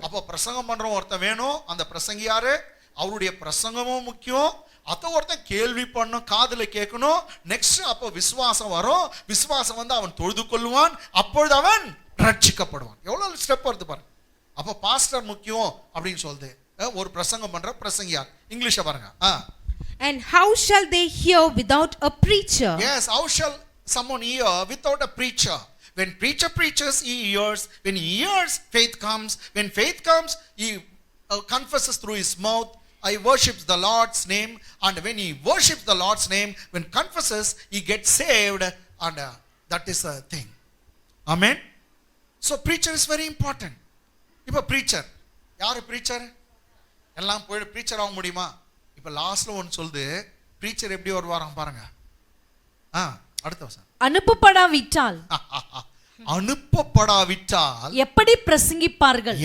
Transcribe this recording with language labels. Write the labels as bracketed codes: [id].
[ta] அப்போ பிரசங்கம் பண்றவன் ஒருத்தன் வேணும். அந்த பிரசங்கி யாரு? அவருடைய பிரசங்கமும் முக்கியம். அத ஒருத்தன் கேள்வி பண்ணும், காதுல கேட்கணும். நெக்ஸ்ட் அப்போ விசுவாசம் வரும். விசுவாசம் வந்து அவன் தொழுது கொள்வான். அப்பொழுது அவன் ரட்சிக்கப்படுவான். எவ்வளவு ஸ்டெப் வருது பாருங்க. அப்போ பாஸ்டர் முக்கியம் அப்படின்னு சொல்லுது. ஒரு பிரசங்கம் பண்ற பிரசங்கியார். இங்கிலீஷ பாருங்க. [en] And how shall they hear without a preacher? Yes, how shall someone hear without a preacher? When preacher preaches, he hears. When he hears, faith comes. When faith comes, he confesses through his mouth. I worships the Lord's name. And when he worships the Lord's name, when confesses, he gets saved. And that is a thing. Amen. So preacher is very important. [ta] இப்போ preacher, யாரு preacher? எல்லாம் போய் preacher ஆக முடியுமா? இப்போ லாஸ்ட்ல ஒன்று சொல்லுது, preacher எப்படி வருவாராம் பாருங்க. அடுத்த வசனம். அனுப்பப்படாவிட்டால் அனுப்பப்படாவிட்டால் எப்படி பிரசங்கிப்பார்கள்?